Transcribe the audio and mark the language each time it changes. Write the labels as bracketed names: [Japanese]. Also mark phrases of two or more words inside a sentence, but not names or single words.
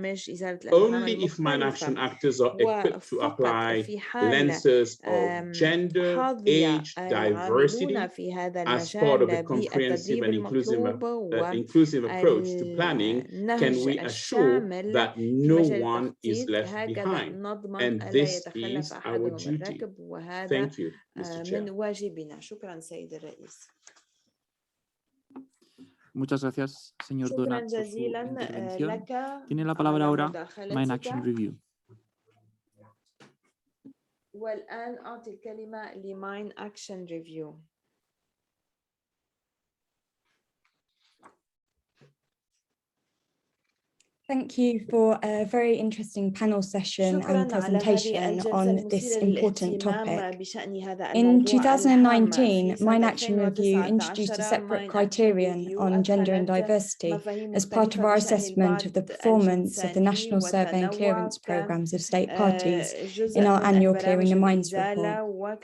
[English] Only if mine action actors are equipped to apply lenses of gender, age, diversity as part of a comprehensive and inclusive approach to planning, can we assure that no one is left behind? And this is our duty. Thank you, Mr. Chair. [Spanish] Muchas gracias, señor Donat, por su intervención. Tiene la palabra ahora Mine Action Review. [Arabic] والآن أعطي الكلمة لماين أكشن ريفيو. [English] Thank you for a very interesting panel session and presentation on this important topic. In 2019, Mine Action Review introduced a separate criterion on gender and diversity as part of our assessment of the performance of the National Survey and Clearance Programs of state parties in our annual Clearing the Mines report.